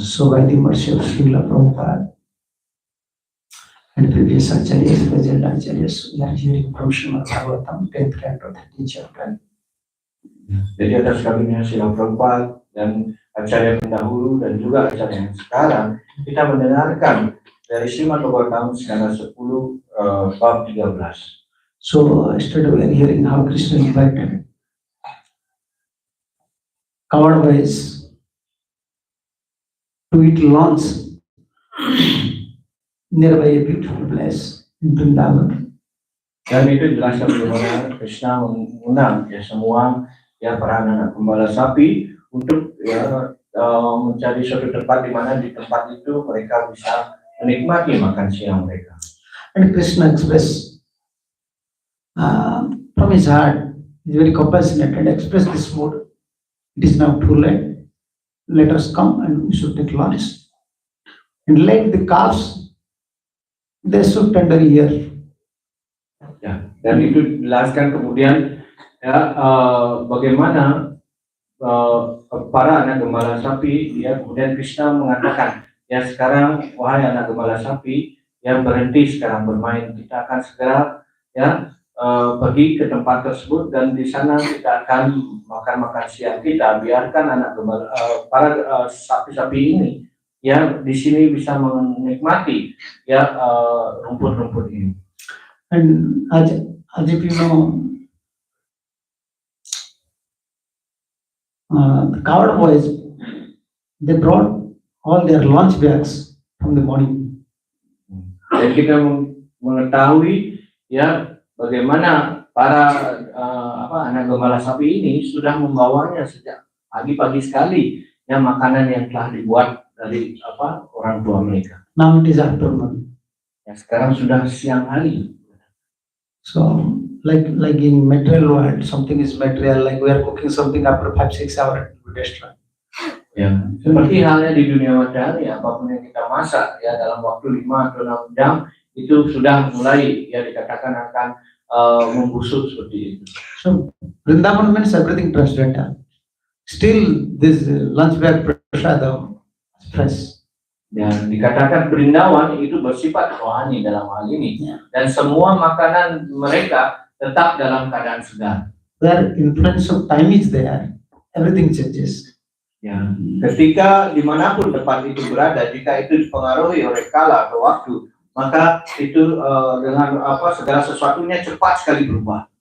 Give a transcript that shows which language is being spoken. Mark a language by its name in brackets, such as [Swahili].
[English] So by the mercy of Srila Prabhupada and previous acharyas, present acharyas, we are hearing from Srimad Bhagavatam, 10th canto, 13th chapter. [Indonesian] Jadi atas karunia Srila Prabhupada dan acarya pendahulu dan juga acarya yang sekarang, kita mendengarkan dari Srimad Bhagavatam skala 10 bab 13. [English] So yesterday we are hearing how Krishna invited covered boys to eat lunch nearby a beautiful place in Vrindavan. [Indonesian] Dan itu jelaskan bagaimana Krishna mengundang ya semua ya para anak gembala sapi untuk ya mencari suatu tempat di mana di tempat itu mereka bisa menikmati makan siang mereka. [English] And Krishna expressed from his heart, he is very compassionate and expressed this mood. It is now too late. Let us come and we should take lunch. And let the calves, they should tender here. [Indonesian] Ya, dan itu jelaskan kemudian ya bagaimana para anak gembala sapi ya kemudian Krishna mengatakan ya sekarang wahai anak gembala sapi yang berhenti sekarang bermain, kita akan segera ya pergi ke tempat tersebut dan di sana kita akan makan siang kita. Biarkan anak gembala para sapi-sapi ini ya di sini bisa menikmati ya rumput-rumput ini. [English] And as if you know, the covered boys, they brought all their lunch bags from the morning. [Indonesian] Dan kita mengetahui ya bagaimana para anak gembala sapi ini sudah membawanya sejak pagi-pagi sekali ya makanan yang telah dibuat dari orang tua mereka. [English] Now it is afternoon. [Indonesian] Ya sekarang sudah siang hari. [English] So like in material world, something is material. Like we are cooking something after 5-6 hours, it will destroy. [Indonesian] Ya, seperti halnya di dunia materi, apapun yang kita masak ya dalam waktu 5 atau 6 jam itu sudah mulai ya dikatakan akan membusuk seperti itu. [English] So Vrindavan means everything transcendental. Still, this lunch bag prasadam is fresh. [Indonesian] Ya, dikatakan Brindawan itu bersifat rohani dalam hal ini, Ya. dan semua makanan mereka tetap dalam keadaan segar. [English] Where influence of time is there, everything changes. [Indonesian] Ya, ketika dimanapun tempat itu berada, jika itu dipengaruhi oleh kala atau waktu, maka itu dengan segala sesuatunya cepat sekali berubah.